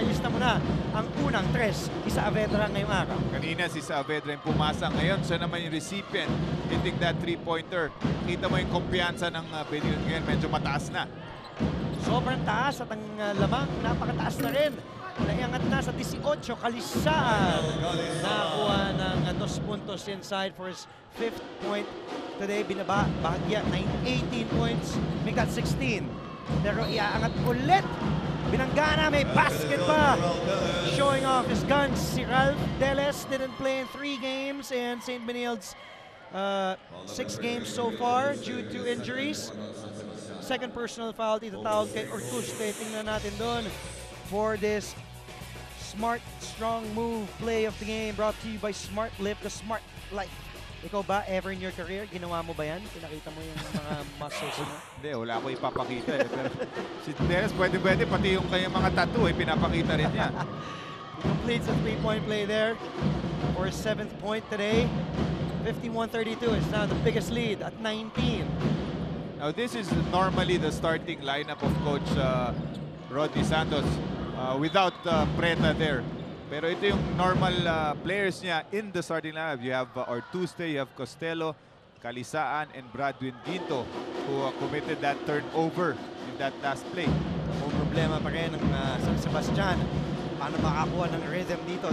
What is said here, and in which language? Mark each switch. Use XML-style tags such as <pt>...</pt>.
<tl>Ayos na muna ang unang 3 ni Saavedra ngayong araw. Kanina si Saavedra yung pumasa. Ngayon siya naman yung recipient</tl> <en>hitting that three-pointer.</en> <tl>Kita mo yung kumpiyansa ng Benilon ngayon. Medyo mataas na. Sobrang taas at ang lamang napakataas na rin. Naiangat na sa 18, Kalisaan. Nakuha ng 2 puntos</tl> <en>inside for his 5th point.</en> <tl>Today, binaba, bahagya, 18 points. May got 16. Pero iaangat ulit. Binanggana, may basket pa.</tl> <en>Showing off his guns. Si Ralph Deles didn't play in 3 games. And St. Benilde's 6 games so far due to injuries. Second personal foul,</en> <tl>itatawag kay Ortuste. Tingnan natin doon</tl> <en>for this smart, strong move play of the game brought to you by Smart Live the Smart Life.</en> <tl>Ikaw ba, ever in your career, ginawa mo ba yan? Pinakita mo yung mga muscles mo? Hindi, wala ko ipapakita. Pero si Dennis, pwede, pati yung kanyang mga tattoo, pinapakita rin niya.</tl> <en>He completes a 3-point play there for his 7th point today. 51-32 is now the biggest lead at 19. Now, this is normally the starting lineup of Coach Rodney Santos without Preta there.</en> <tl>Pero ito yung normal players niya</tl> <en>in the starting lineup. You have Ortuste, you have Costello, Kalisaan, and Bradwin Ginto who committed that turnover in that last play.</en> <tl>Ang problema pa rin ng San Sebastian. Paano makakuha ng rhythm dito?</tl>